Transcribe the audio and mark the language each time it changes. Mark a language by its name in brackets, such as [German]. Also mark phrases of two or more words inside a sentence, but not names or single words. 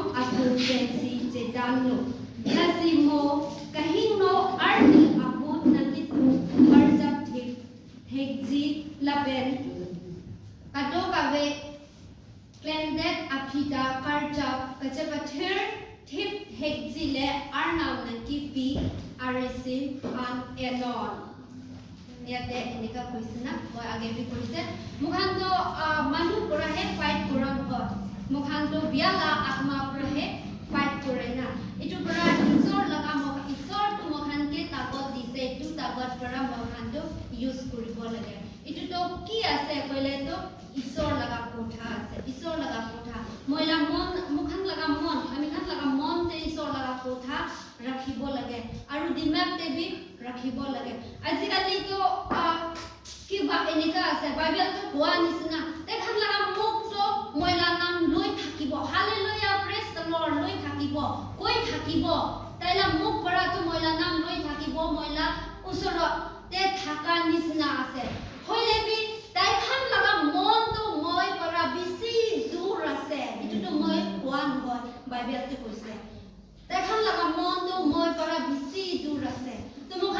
[Karbi] atum pen si jedano nasimo kahingno arni aput nangitu arjap hekji laben kato kabe Klendet apita karjap kachapathir thip hekjile arnaw nangkipi arisim an enon [Assamese] ইয়াতে এনেকা কৈছে না মই আগে বি কৈছে মুখানটো মানুহ পৰাহে ফাইট কৰা নহয় মুখানটো বিয়ালা আত্মা পৰাহে [Naga Pidgin] fight kore na itu para isor laga mo isor tu mohan ke tagot dise tu tagot para mohan to use koribo lage itu to ki ase koile to isor laga kotha ase isor laga kotha moila mon mukhan laga mon ami khan laga mon te isor laga kotha rakhibo lage aru dimag te bi rakhibo lage ajikali to kiba enika ase bible to koa nisna te khan laga muk to moila nam loi thakibo [English] hallelujah praise the lord [Naga Pidgin] loi thakibo koi thakibo taila muk para to moila nam loi thakibo moila usoro te thaka nisna ase hoile bi tai khan laga mon to moi para bisi dur ase itu to moi koa নহয় bible te koise tai khan laga mon to moi para bisi dur ase to mo